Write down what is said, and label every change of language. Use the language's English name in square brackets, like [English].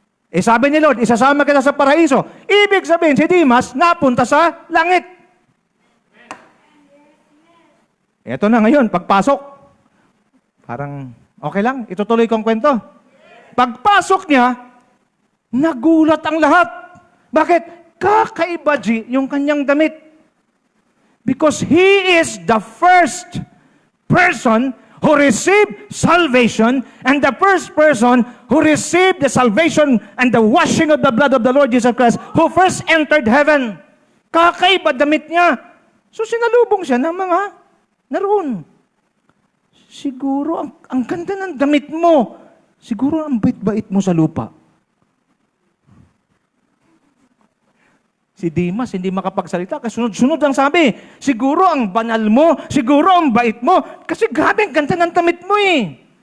[Filipino] Sabi ni Lord, isasama kita sa paraiso. Ibig sabihin, si Dimas napunta sa langit. Ito na ngayon, pagpasok. Parang, okay lang, itutuloy ko ang kwento. Pagpasok niya, nagulat ang lahat. Bakit? Kakaiba, G, yung kanyang damit. [English] Because he is the first person who received salvation and the first person who received the salvation and the washing of the blood of the Lord Jesus Christ who first entered heaven. [Filipino] Kakaiba damit niya. So sinalubong siya ng mga naroon. Siguro, ang ganda ng damit mo. Siguro ang bait-bait mo sa lupa. Si Dimas hindi makapagsalita kasi sunod-sunod ang sabi. Siguro ang banal mo, siguro ang bait mo, kasi grabe ang ganda ng damit mo eh.